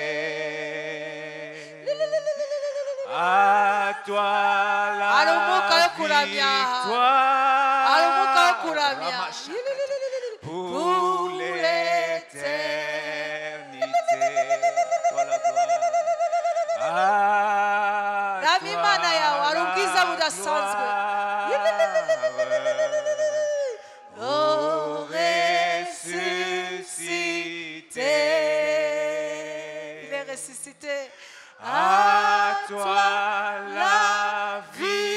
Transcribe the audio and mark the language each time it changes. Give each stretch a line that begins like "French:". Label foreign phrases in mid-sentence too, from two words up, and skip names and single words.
French: À toi la victoire pour l'éternité. Toi la gloire. À
Kinyarwanda: Rami Imana yawe hari ubwiza budasanzwe.
French: ô ressuscité. Il est ressuscité. À toi la vie.